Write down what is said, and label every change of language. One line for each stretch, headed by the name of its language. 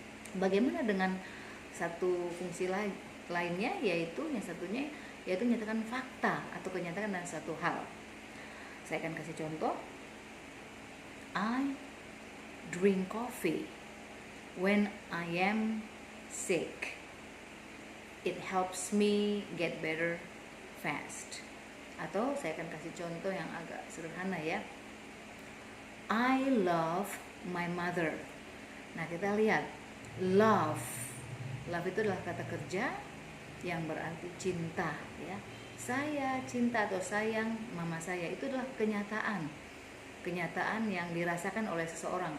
Indonesian: Bagaimana dengan satu fungsi lainnya, yaitu yang satunya yaitu menyatakan fakta atau kenyataan dan suatu hal. Saya akan kasih contoh.
English: I drink coffee when I am sick. It helps me get better fast.
Indonesian: Atau saya akan kasih contoh yang agak sederhana, ya.
English: I love my mother.
Indonesian: Nah, kita lihat love itu adalah kata kerja yang berarti cinta, ya. Saya cinta atau sayang mama saya, itu adalah kenyataan yang dirasakan oleh seseorang.